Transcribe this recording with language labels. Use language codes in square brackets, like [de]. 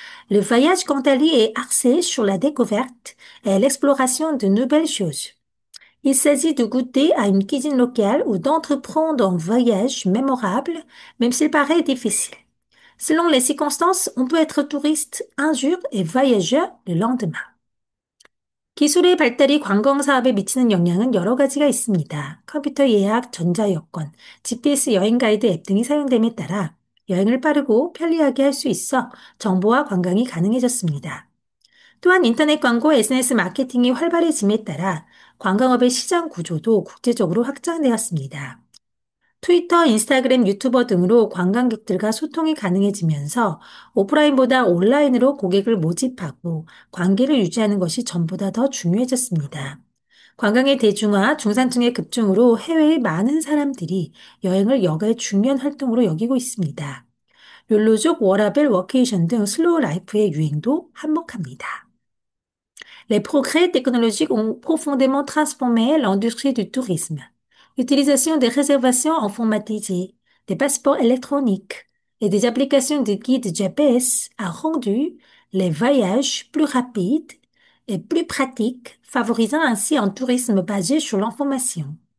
[fr] Le voyage, quant à lui, est axé sur la découverte et l'exploration de nouvelles choses. Il s'agit de goûter à une cuisine locale ou d'entreprendre un voyage mémorable, même s'il paraît difficile. Selon les circonstances, on peut être touriste un jour et voyageur le lendemain. [ko] 기술의 발달이 관광 사업에 미치는 영향은 여러 가지가 있습니다. 컴퓨터 예약, 전자여권, GPS 여행 가이드 앱 등이 사용됨에 따라 여행을 빠르고 편리하게 할 수 있어 정보와 관광이 가능해졌습니다. 또한 인터넷 광고, SNS 마케팅이 활발해짐에 따라 관광업의 시장 구조도 국제적으로 확장되었습니다. 트위터, 인스타그램, 유튜버 등으로 관광객들과 소통이 가능해지면서 오프라인보다 온라인으로 고객을 모집하고 관계를 유지하는 것이 전보다 더 중요해졌습니다. 관광의 대중화, 중산층의 급증으로 해외의 많은 사람들이 여행을 여가의 중요한 활동으로 여기고 있습니다. 욜로족, 워라벨, 워케이션 등 슬로우 라이프의 유행도 한몫합니다. [fr] Les progrès technologiques ont profondément transformé l'industrie du tourisme. L'utilisation des réservations informatisées, des passeports électroniques et des applications de guides GPS a rendu les voyages plus rapides et plus pratiques, favorisant ainsi un tourisme basé sur l'information.